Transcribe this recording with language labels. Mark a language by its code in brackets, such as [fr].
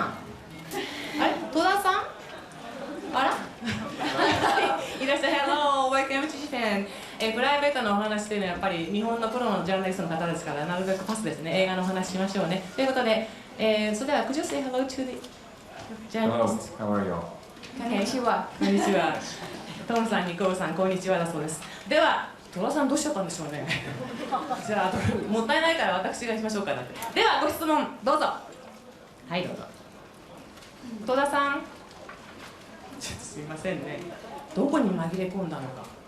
[ja] あれ戸田さんあらいらっしゃい。 [en] Hello, welcome to Japan。 [ja] プライベートのお話というのはやっぱり日本のプロのジャーナリストの方ですからなるべくパスですね。映画のお話しましょうね。ということで、それでは [en] Could you say hello to the journalist? Hello, how are you? [ja] こんにちは。こんにちは。トムさん、ニコールさん、こんにちはだそうです。では、戸田さんどうしちゃったんでしょうね。じゃあ、もったいないから私がしましょうかなって。では、ご質問どうぞ。はい、どうぞ。戸田さん。ちょっとすいませんね。どこに紛れ込んだのか。